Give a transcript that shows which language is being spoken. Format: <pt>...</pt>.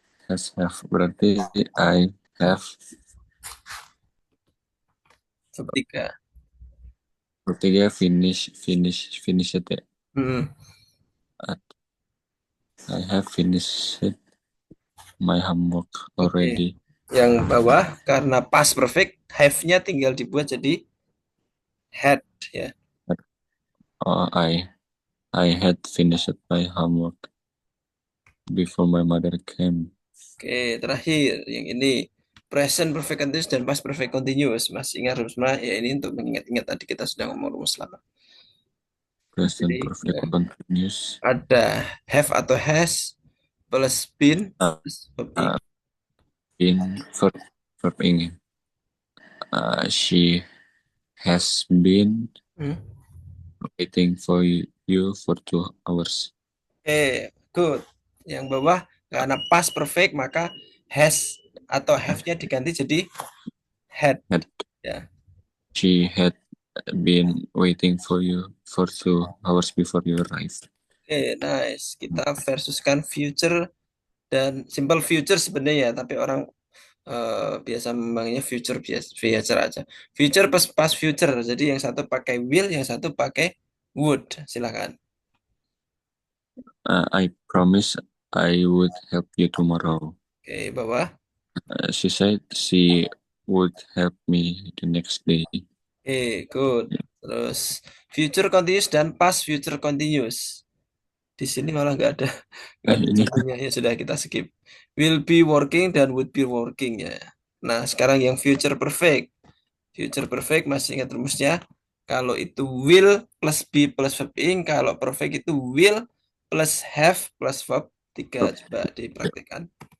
<en>Have</en> <id>berarti</id> <en>I have verb 3. Verb 3 finish it ya. I have finished my homework already.</en> <id>Yang bawah karena past perfect have-nya tinggal dibuat jadi had ya.</id> <en>I had finished my homework before my mother came.</en> <id>Oke, terakhir yang ini present perfect continuous dan past perfect continuous. Masih ingat rumusnya? Ya ini untuk mengingat-ingat tadi kita sudah ngomong rumus lama.</id> <en>Present perfect continuous. Ada have atau has plus been plus verb been verb ing. She has been waiting for you for 2 hours. Oke, good.</en> <id>Yang bawah karena past perfect maka has atau have-nya diganti jadi had. Ya.</id> <en>She had been waiting for you for 2 hours before you arrived. Oke, nice.</en> <id>Kita versuskan future dan simple future sebenarnya, tapi orang biasa memangnya future aja. Future plus past future. Jadi yang satu pakai will, yang satu pakai would. Silakan.</id> <en>I promise I would help you tomorrow.</en> <id>Oke, bawah.</id> <en>She said she would help me the next day. Oke, good.</en> <id>Terus future continuous dan past future continuous. Di sini malah nggak ada contohnya, ya sudah kita skip.</id> <en>Will be working dan would be working ya.</en> <id>Nah, sekarang yang future perfect. Future perfect masih ingat rumusnya? Kalau itu</id> <en>will plus be plus verb ing,</en> <id>kalau perfect itu</id> <en>will plus have plus verb</en> <id>3 coba dipraktikkan.</id>